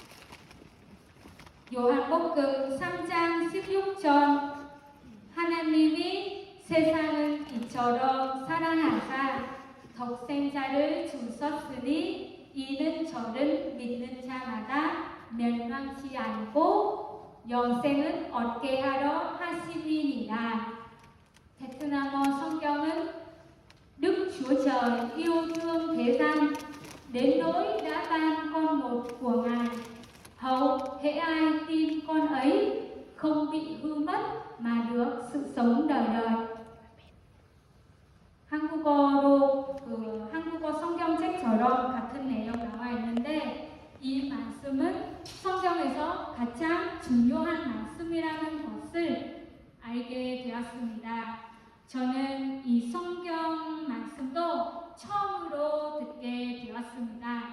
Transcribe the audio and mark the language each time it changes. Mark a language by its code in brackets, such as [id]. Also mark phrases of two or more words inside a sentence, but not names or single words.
[ko] 요한복음 3장 16절 하나님이 세상을 이처럼 사랑하사 독생자를 주셨으니 이는 저를 믿는 자마다 멸망치 않고 영생을 얻게 하려 하심이니라. 베트남어 성경은 [vi] Đức Chúa Trời yêu thương thế gian đến nỗi đã ban con một của Ngài, hầu hễ ai tin con ấy không bị hư mất mà được sự sống đời đời. [ko] 한국어 성경책처럼 같은 내용 나와 있는데 이 말씀은 성경에서 가장 중요한 말씀이라는 것을 알게 되었습니다. 저는 이 성경 말씀도 처음으로 듣게 되었습니다.